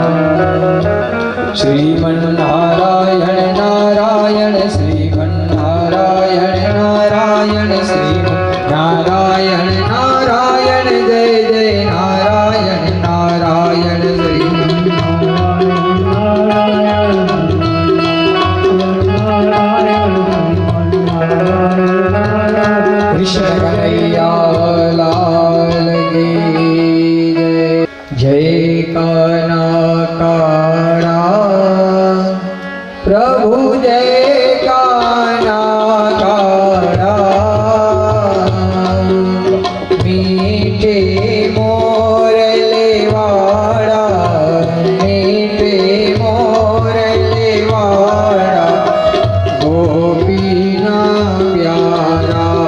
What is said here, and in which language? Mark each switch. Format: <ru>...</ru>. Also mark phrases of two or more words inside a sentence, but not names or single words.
<hi>श्रीमन्नारायण नारायण श्रीमन्नारायण नारायण श्रीमन्नारायण नारायण जय जय नारायण नारायण कृष्ण कन्हैया लाल की जय।</hi> <gu>જય કાના કાળા પ્રભુ જય કાના કાળા મીઠે મોરલે વાળા મીઠે મોરલે વાળા ગોપીના પ્યારા</gu>